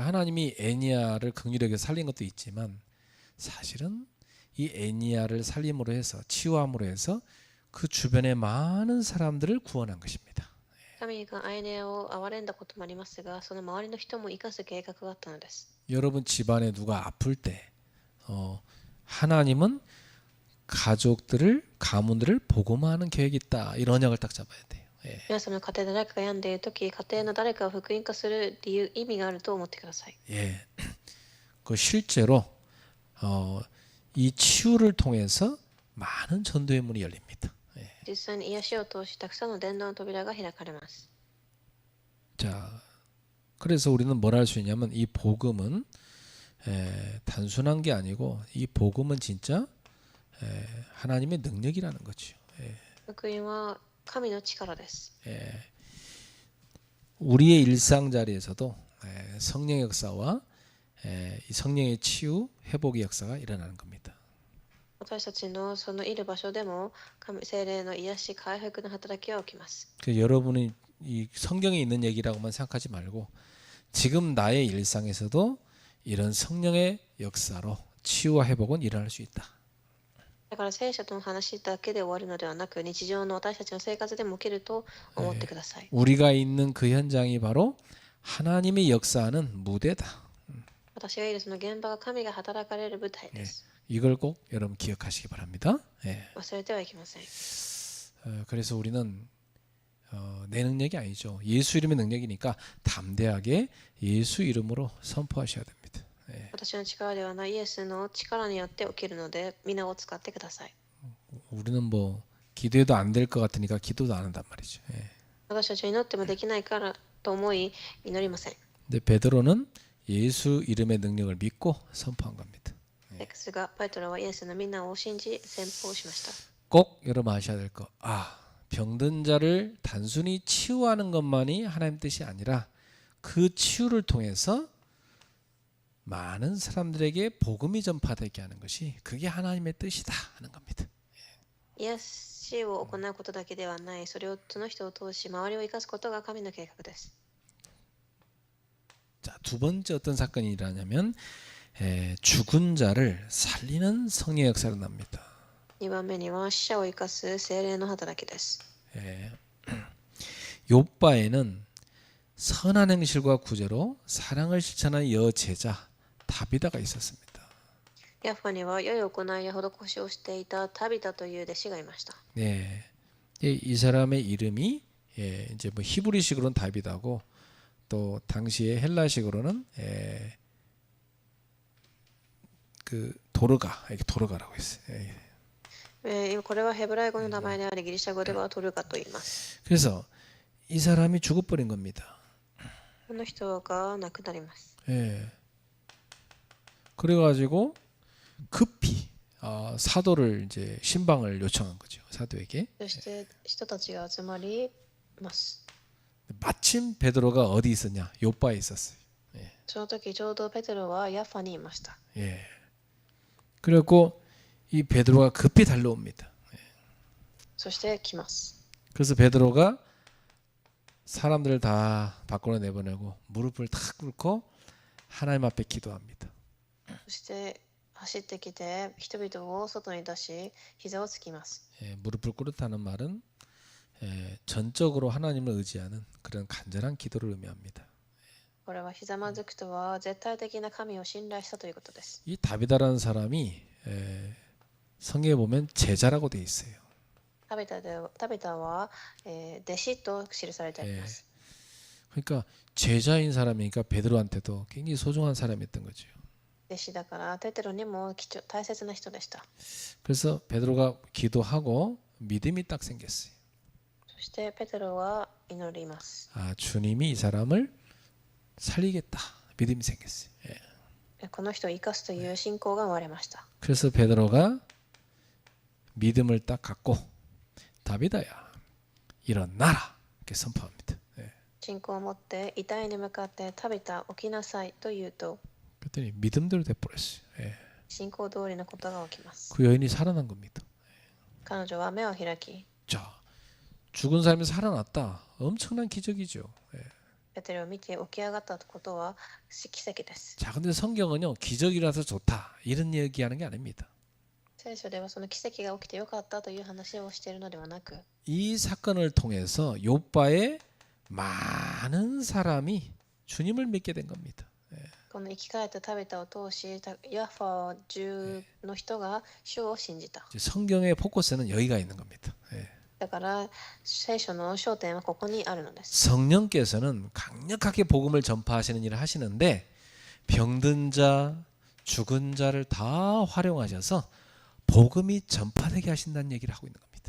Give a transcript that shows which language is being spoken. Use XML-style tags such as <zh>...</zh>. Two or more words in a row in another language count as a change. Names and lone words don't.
<ko>그러니까 하나님이 애니야를 긍휼하게 살린 것도 있지만 사실은 이 애니야를 살림으로 해서 치유함으로 해서 그 주변의 많은 사람들을 구원한 것입니다.</ko> <ja>神が愛根を憐れんだこともありますが、その周りの人も生かす計画があったのです。</ja> <ko>여러분 집안에 누가 아플 때 하나님은 가족들을 가문들을 복음화하는 계획이 있다. 이런 언약을 딱 잡아야 돼요. 예.</ko> <ja>皆様の家庭で誰かが病んでいるとき、家庭の誰かを福音化する意味があると思ってください。</ja> <ko>예. 그 실제로 이 치유를 통해서 많은 전도의 문이 열립니다. 예.</ko> <ja>実際に癒しを通したくさんの伝道の扉が開かれます。</ja> <ko>자, 그래서 우리는 뭘 할 수 있냐면 이 복음은 단순한 게 아니고 이 복음은 진짜 하나님의 능력이라는 거죠. 예.</ko> <ja>福音は神の力です。</ja> <ko>예. 우리의 일상 자리에서도 성령의 역사와 이 성령의 치유, 회복의 역사가 일어나는 겁니다.</ko> <ja>私たちのそのいる場所でも聖霊の癒し回復の働きは起きます。</ja> <ko>그 여러분이 이 성경에 있는 얘기라고만 생각하지 말고 지금 나의 일상에서도 이런 성령의 역사로 치유와 회복은 일어날 수 있다.</ko> <ja>だから聖書との話だけで終わるのではなく、日常の私たちの生活でも起きると思ってください。</ja> <ko>우리가 있는 그 현장이 바로 하나님의 역사하는 무대다.</ko> <ja>私がいるその現場が神が働かれる舞台です。</ja> <ko>이걸 꼭 여러분 기억하시기 바랍니다. 예.</ko> <ja>忘れてはいけません。</ja> <ko>그래서 우리는 내 능력이 아니죠. 예수 이름의 능력이니까 담대하게 예수 이름으로 선포하셔야 됩니다. 예.</ko> <ja>私の力ではないイエスの力によって起きるので、皆を使ってください。</ja> <ko>우리는 뭐 기도해도 안 될 것 같으니까 기도도 안 한단 말이죠. 예.</ko> <ja>私たちは祈ってもできないからと思い祈りません。</ja> <ko>근데 베드로는 예수 이름의 능력을 믿고 선포한 겁니다.</ko> <ja>ですが、ペトロはイエスの皆を信じ宣報しました。</ja> <ko>꼭 여러분 아셔야 될 거. 병든 자를 단순히 치유하는 것만이 하나님 뜻이 아니라 그 치유를 통해서 많은 사람들에게 복음이 전파되게 하는 것이 그게 하나님의 뜻이다 하는 겁니다.</ko> <ja>癒しを行うことだけではない、その人を通し周りを生かすことが神の計画です。</ja> <ko>자, 두 번째 어떤 사건이 일어나냐면 죽은 자를 살리는 성령의 역사가 납니다.</ko> <ja>2 番目には死者を生かす聖霊の働きです。</ja> <ko>욥바에는 선한 행실과 구제로 사랑을 실천한 여제자 다비다가 있었습니다.</ko> <ja>ヤッファには良い行いや施しをしていたタビタという弟子がいました。</ja> <ko>네, 이 사람의 이름이 이제 뭐 히브리식으로는 다비다고 또 당시에 헬라식으로는 그 도르가라고 했어요.</ko> <ja>これはヘブライ語の名前であり、ギリシャ語ではトルガと言います。</ja> <ko>그래서 이 사람이 죽어버린 겁니다.</ko> <ja>この人が亡くなります。</ja> <ko>그래가지고 급히 사도를 이제 신방을 요청한 거죠. 사도에게.</ko> <ja>そして人たちが集まります。</ja> <ko>마침 베드로가 어디 있었냐? 요바에 있었어요.</ko> <ja>その時ちょうどペテロはヤッファにいました。</ja> <ko>예. 그래갖고 이 베드로가 급히 달려옵니다.</ko> <ja>そして来ます。</ja> <ko>그래서 베드로가 사람들을 다 밖으로 내보내고 무릎을 탁 꿇고 하나님 앞에 기도합니다.</ko> <ja>そして走ってきて人々を外に出し膝をつきます。</ja> <ko>예, 무릎을 꿇었다는 말은 전적으로 하나님을 의지하는 그런 간절한 기도를 의미합니다.</ko> <ja>これはひざまずくとは絶対的な神を信頼したということです。</ja> <ko>이 다비다라는 사람이 성경에 보면 제자라고 돼 있어요.</ko> <ja>タベタは、弟子と記されてあります。</ja> <ko>그러니까 제자인 사람이니까 베드로한테도 굉장히 소중한 사람이었던 거죠.</ko> <ja>弟子だからペテロにも大切な人でした。</ja> <ko>그래서 베드로가 기도하고 믿음이 딱 생겼어요.</ko> <ja>そしてペテロは祈ります。</ja> <ko>주님이 이 사람을 살리겠다. 믿음이 생겼어요.</ko> <ja>この人を生かすという信仰が生まれました。</ja> <ko>그래서 베드로가 믿음을 딱 갖고 다비다야 일어나라 이렇게 선포합니다.</ko> <ja>信仰を持って遺体に向かってタビタ起きなさいと言うと</ja> <ko>그랬더니 믿음대로 돼버렸어요.</ko> <ja>信仰通りのことが起きます。</ja> <ko>그 여인이 살아난 겁니다.</ko> <ja>彼女は目を開き</ja> <ko>자, 죽은 사람이 살아났다. 엄청난 기적이죠.</ko> <ja>ペテロを見て起き上がったことは奇跡です。</ja> <ko>자, 근데 성경은요 기적이라서 좋다 이런 얘기하는 게 아닙니다.</ko> <ja>聖書ではその奇跡が起きてよかったという話をしているのではなく</ja> <ko>이 사건을 통해서 욥바에 많은 사람이 주님을 믿게 된 겁니다.</ko> <ja>この生き返ったタビタを通しヤッファ中の人が主を信じた。</ja> <ko>성경의 포커스는 여기가 있는 겁니다.</ko> <ja>だから聖書の焦点はここにあるのです。</ja> <ko>성령께서는 강력하게 복음을 전파하시는 일을 하시는데 병든 자, 죽은 자를 다 활용하셔서 복음이 전파되게 하신다는 얘기를 하고 있는 겁니다.</ko>